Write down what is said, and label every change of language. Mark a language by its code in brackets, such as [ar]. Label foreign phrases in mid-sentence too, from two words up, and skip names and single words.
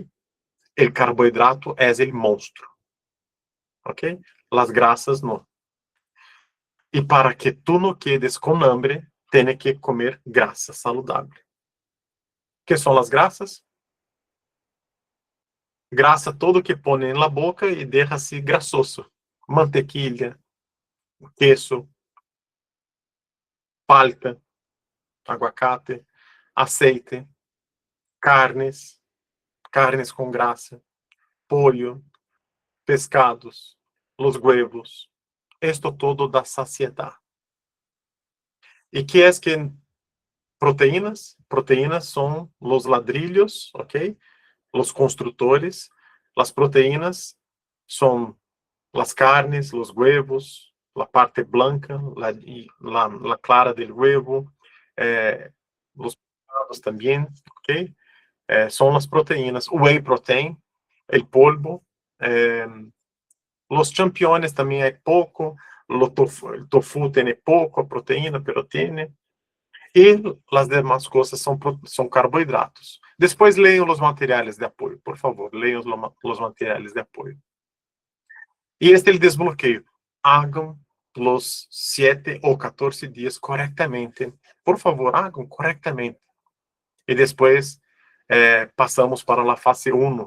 [pt] O carboidrato é o monstro, ok? As graças não. E para que tu não quedes com hambre, tem que comer grasa saudável. Que são as graças? Grasa todo que põe na boca e deixa-se grasoso. [es] Mantequilla, queso, palta, aguacate, aceite, carnes com grasa, pollo, pescados, los huevos. Esto todo [pt] dá saciedade. E que é que proteínas? Proteínas são os ladrilhos, ok? Os construtores. As proteínas são as carnes, os huevos, a parte blanca, [es] la clara del huevo, [pt] os pescados também, ok? São as proteínas. [en] Whey protein, [es] el polvo, [pt] os champignons também é pouco, o tofu tem pouco a proteína, pero tem. E as demais coisas são carboidratos. [es] Después lean los materiales de apoyo, por favor, lean los materiales de apoyo. Y este es el desbloqueo. Hagan los 7 o 14 días correctamente. Por favor, hagan correctamente. Y después pasamos para la fase 1.